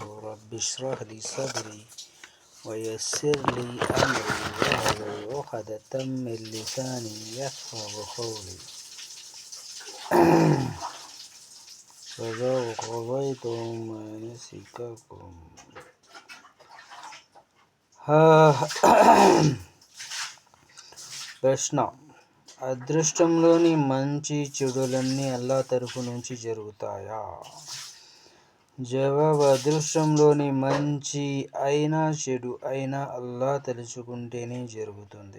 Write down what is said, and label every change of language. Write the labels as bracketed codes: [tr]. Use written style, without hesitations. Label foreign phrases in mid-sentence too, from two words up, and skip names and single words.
[ar] رب اشرح لي صدري ويسر لي أمري واحلل عقدة من لساني يفقه قولي. فإذا قضيتم مناسككم [te] ప్రశ్న: అదృష్టంలోని మంచి చెడులన్నీ అల్లా తరఫు నుంచి జరుగుతాయా? జవాబు: అదృష్టంలోని మంచి అయినా చెడు అయినా అల్లా తలుచుకుంటేనే జరుగుతుంది.